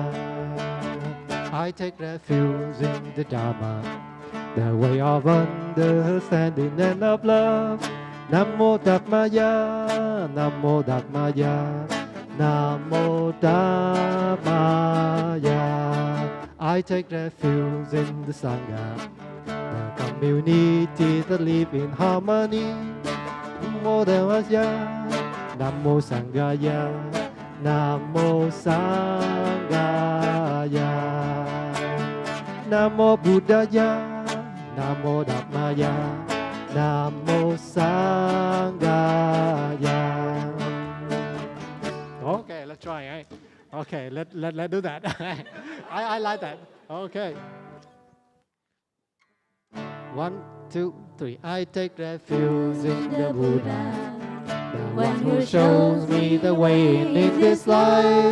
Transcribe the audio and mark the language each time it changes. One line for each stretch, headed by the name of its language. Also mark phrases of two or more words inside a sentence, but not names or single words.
English: I take refuge in the Dharma, the way of understanding and of love.
Sanskrit: Namo Dharmaya, Namo Dharmaya, Namo Dharmaya.
English: I take refuge in the Sangha, the community that live in harmony.
Sanskrit: Namo Dharmaya, Namo Sanghaya, Namo Sanghaya. Namo Buddhaya, Namo Dharmaya, Namo Sanghaya.
English: Okay, let's try. Eh? Okay, let's do that. I like that. Okay. 1, 2, 3. I take refuge in the Buddha, the one who shows me the way in this life.